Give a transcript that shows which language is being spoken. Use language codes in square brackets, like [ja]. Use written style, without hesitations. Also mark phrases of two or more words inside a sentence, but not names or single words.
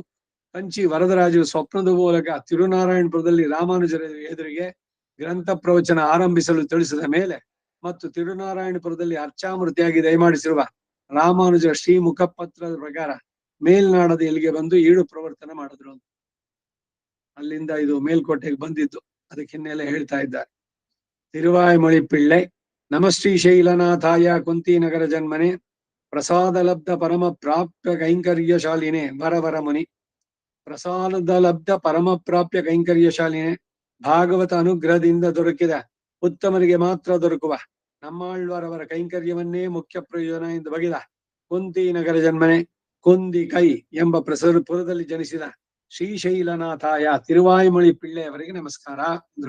[kn] ಕಂಚಿ ವರದರಾಜು ಸ್ವಪ್ನದ ಮೂಲಕ ತಿರುನಾರಾಯಣಪುರದಲ್ಲಿ ರಾಮಾನುಜರ ಎದುರಿಗೆ ಗ್ರಂಥ ಪ್ರವಚನ ಆರಂಭಿಸಲು ತಿಳಿಸಿದ ಮೇಲೆ ಮತ್ತು ತಿರುನಾರಾಯಣಪುರದಲ್ಲಿ ಅರ್ಚಾಮೃತಿಯಾಗಿ ದಯಮಾಡಿಸಿರುವ ರಾಮಾನುಜರ ಶ್ರೀ ಮುಖಪತ್ರದ ಪ್ರಕಾರ ಮೇಲ್ನಾಡದ ಇಲ್ಲಿಗೆ ಬಂದು ಈಡು ಪ್ರವರ್ತನ ಮಾಡಿದ್ರು. ಅಲ್ಲಿಂದ ಇದು ಮೇಲ್ಕೋಟೆಗೆ ಬಂದಿದ್ದು, ಅದಕ್ಕೆ ಹಿನ್ನೆಲೆ ಹೇಳ್ತಾ ಇದ್ದಾರೆ. [sa] ತಿರುವಾಯ್ಮಳಿ ಪಿಳ್ಳೈ ನಮಶ್ರೀ ಶೈಲನಾಥಾಯ ಕುಂತಿನಗರ ಜನ್ಮನೆ ಪ್ರಸಾದ ಲಬ್ಧ ಪರಮ ಪ್ರಾಪ್ಯ ಕೈಂಕರ್ಯಶಾಲಿನೇ ವರವರ ಮುನಿ. ಪ್ರಸಾದ ಲಬ್ಧ ಪರಮ ಪ್ರಾಪ್ಯ ಕೈಂಕರ್ಯಶಾಲಿನೇ, [kn] ಭಾಗವತ ಅನುಗ್ರಹದಿಂದ ದೊರಕಿದ ಉತ್ತಮರಿಗೆ ಮಾತ್ರ ದೊರಕುವ ನಮ್ಮಾಳ್ವಾರವರ ಕೈಂಕರ್ಯವನ್ನೇ ಮುಖ್ಯ ಪ್ರಯೋಜನ ಎಂದು ಬಗೆದ [sa] ಕುಂತಿನಗರ ಜನ್ಮನೆ [kn] ಕುಂದಿ ಕೈ ಎಂಬ ಪುರದಲ್ಲಿ ಜನಿಸಿದ ಶ್ರೀಶೈಲನಾಥಾಯ ತಿರುವಾಯ್ಮಳಿ ಪಿಳ್ಳೆಯವರಿಗೆ ನಮಸ್ಕಾರ ಅಂದ್ರು.